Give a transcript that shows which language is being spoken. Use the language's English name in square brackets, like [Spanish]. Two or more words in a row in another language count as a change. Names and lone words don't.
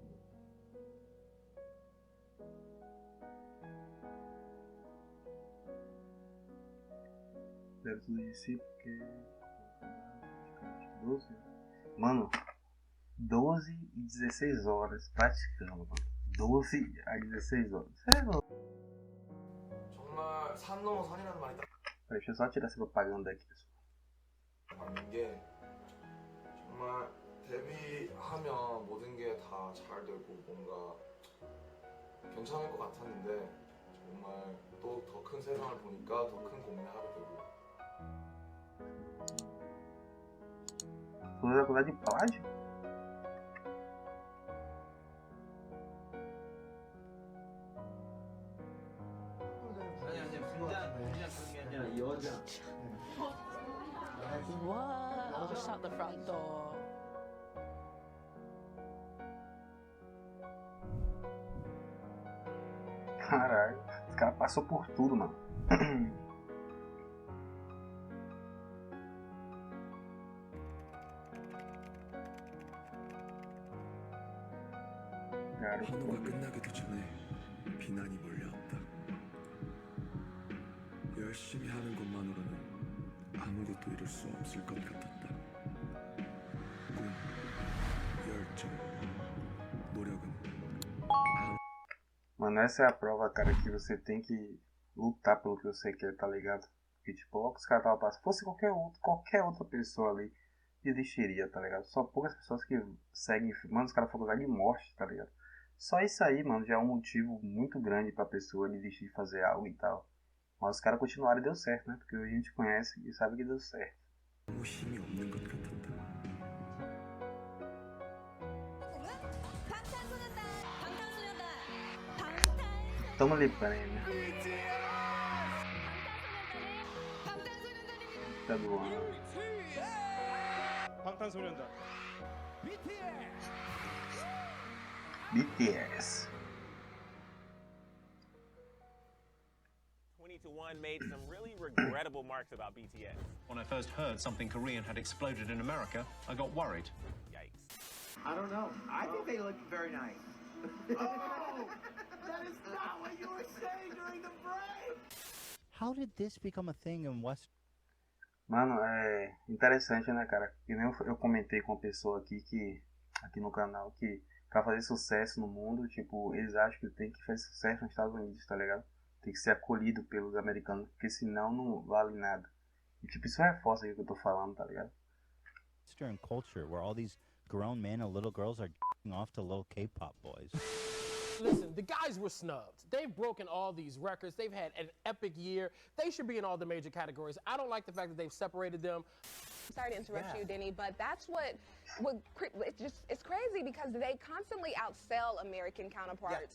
[Portuguese] Deve tudo isso porque... 12? Mano, 12 e 16 horas praticando, mano. 12 a 16 horas. Sério? [Korean] 정말 산 넘어 산이라는 말이 딱 [Portuguese] Deixa eu só tirar essa propaganda aqui, pessoal. [Korean] 맞는 게 정말 데뷔하면 모든 게 다 잘 되고 뭔가 괜찮을 것 같았는데 정말 또 더 큰 세상을 보니까 더 큰 고민을 하게 되고 [Portuguese] Foi faculdade de plágio? [English] Wow, shut the front door. [Portuguese] Caralho, os caras passou por tudo, mano. [Korean] 한우가 끝나기도 전에 비난이 몰려왔다. 열심히 하는 것만으로는 아무것도 이룰 수 없을 것 같았다. 꿈, 열정, 노력은 [Portuguese] Mano, essa é a prova, cara, que você tem que lutar pelo que você quer, tá ligado? Porque, tipo, ó, os caras estavam passando. Se fosse qualquer outra pessoa ali, desistiria, tá ligado? Só poucas pessoas que seguem. Mano, os caras foram lugar de morte, tá ligado? Só isso aí, mano, já é um motivo muito grande pra pessoa desistir de fazer algo e tal. Mas os caras continuaram e deu certo, né? Porque hoje a gente conhece e sabe que deu certo. [Korean] 아무 힘이 없는 것 같았다. [Portuguese] Toma ali prêmio. Tá doando. [Korean] 방탄소년단. BTS. [English] 2021 made some really regrettable marks about BTS. When I first heard something Korean had exploded in America, I got worried. Yikes. I don't know. I think they look very nice. Oh, that is not what you were saying during the break. How did this become a thing in West? [Portuguese] Mano, é interessante, né, cara? Que nem eu comentei com uma pessoa aqui no canal que pra fazer sucesso no mundo, tipo, eles acham que tem que fazer sucesso nos Estados Unidos, tá ligado? Tem que ser acolhido pelos americanos, porque senão não vale nada. E tipo, isso reforça o que eu tô falando, tá ligado? [English] Western culture where all these grown men and little girls are off to little K-pop boys. Listen, the guys were snubbed. They've broken all these records. They've had an epic year. They should be in all the major categories. I don't like the fact that they've separated them. Sorry to interrupt you, Denny, but that's it's crazy because they constantly outsell American counterparts.